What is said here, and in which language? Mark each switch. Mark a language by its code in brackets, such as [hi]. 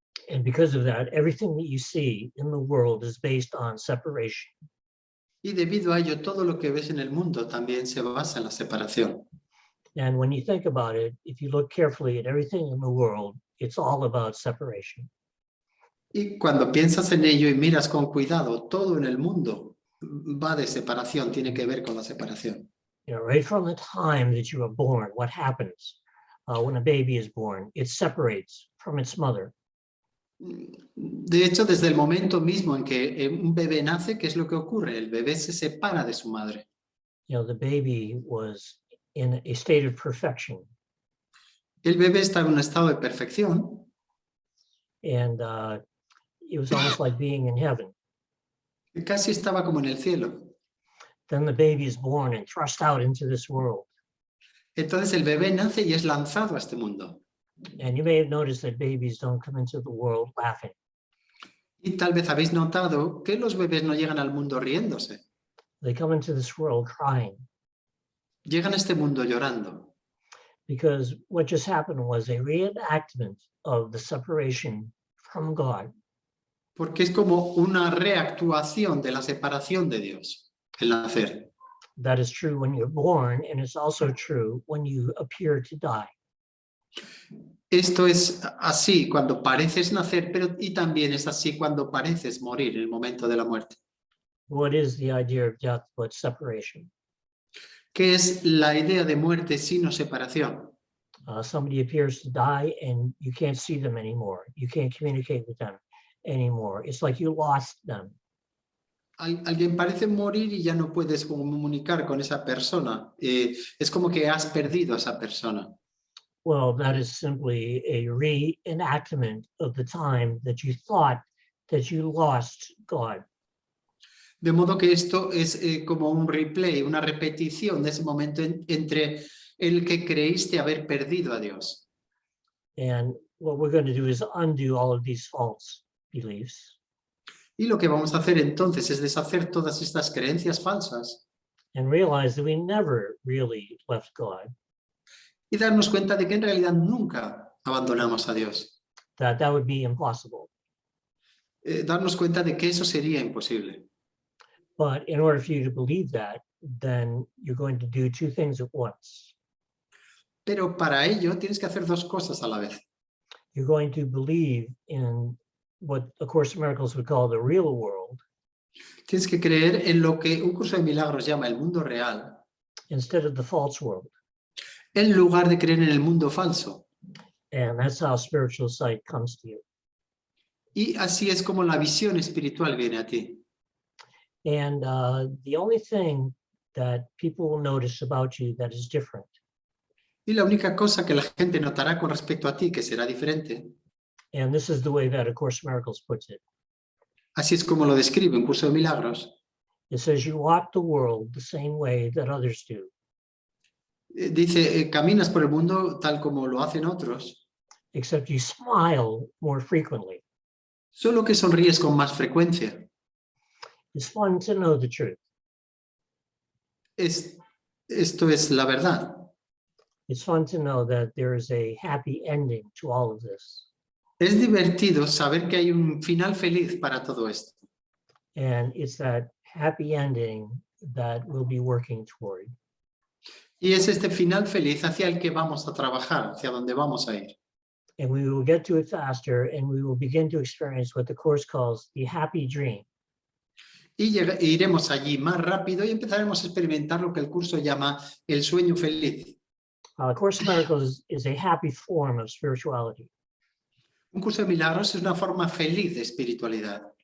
[en] And because of that, everything that you see in the world is based on separation. [es] Y debido a ello, todo lo que ves en el mundo también se basa en la separación. [en] And when you think about it, if you look carefully at everything in the world, it's all about separation. [es] Y cuando piensas en ello y miras con cuidado, todo en el mundo va de separación, tiene que ver con la separación. [en] You know, right from the time that you were born, what happens when a baby is born? It separates from its mother. [es] De hecho, desde el momento mismo en que un bebé nace, ¿qué es lo que ocurre? El bebé se separa de su madre. [en] You know, the baby was in a state of perfection. [es] El bebé está en un estado de perfección. [en] And it was almost like being in heaven. [es] Casi estaba como en el cielo. [en] Then the baby is born and thrust out into this world. [es] Entonces el bebé nace y es lanzado a este mundo. [en] And you may have noticed that babies don't come into the world laughing. [es] Y tal vez habéis notado que los bebés no llegan al mundo riéndose. [en] They come into this world crying. [es] Llegan a este mundo llorando. [en] Because what just happened was a reenactment of the separation from God. [es] Porque es como una reactuación de la separación de Dios, el nacer. [en] That is true when you're born, and it's also true when you appear to die. [es] Esto es así cuando pareces nacer, pero y también es así cuando pareces morir en el momento de la muerte. [en] What is the idea of death but separation? [es] ¿Qué es la idea de muerte sino separación? [en] Somebody appears to die and you can't see them anymore. You can't communicate with them anymore. It's like you lost them. [es] Alguien parece morir y ya no puedes comunicar con esa persona. Es como que has perdido a esa persona. [en] Well, that is simply a reenactment of the time that you thought that you lost God. [es] De modo que esto es como un replay, una repetición de ese momento entre el que creíste haber perdido a Dios. [en] And what we're going to do is undo all of these false beliefs. [es] Y lo que vamos a hacer entonces es deshacer todas estas creencias falsas [en] And realize that we never really left God, [es] y darnos cuenta de que en realidad nunca abandonamos a Dios. [en] that would be impossible. [es] Darnos cuenta de que eso sería imposible. [en] But in order for you to believe that, then you're going to do two things at once. [es] Pero para ello tienes que hacer dos cosas a la vez. [en] You're going to believe in what A Course in Miracles would call the real world, [es] Tienes que creer en lo que un curso de milagros llama el mundo real, [en] instead of the false world. [es] en lugar de creer en el mundo falso. [en] And that's how spiritual sight comes to you. [es] Y así es como la visión espiritual viene a ti. [en] And the only thing that people will notice about you that is different [es] Y la única cosa que la gente notará con respecto a ti que será diferente, [en] and this is the way that A Course in Miracles puts it. [es] así es como lo describe un curso de milagros. [en] It says you walk the world the same way that others do, [es] Dice, caminas por el mundo tal como lo hacen otros, [en] except you smile more frequently. [es] solo que sonríes con más frecuencia. [en] It's fun to know the truth. [es] Esto es la verdad. [en] It's fun to know that there is a happy ending to all of this. [es] Es divertido saber que hay un final feliz para todo esto. [en] And it's that happy ending that we'll be working toward. [es] Y es este final feliz hacia el que vamos a trabajar, hacia donde vamos a ir. [en] And we will get to it faster, and we will begin to experience what the Course calls the happy dream. [es] Y iremos allí más rápido y empezaremos a experimentar lo que el curso llama el sueño feliz. [en] Course in Miracles is a happy form of spirituality. [es] Un curso de milagros es una forma feliz de espiritualidad.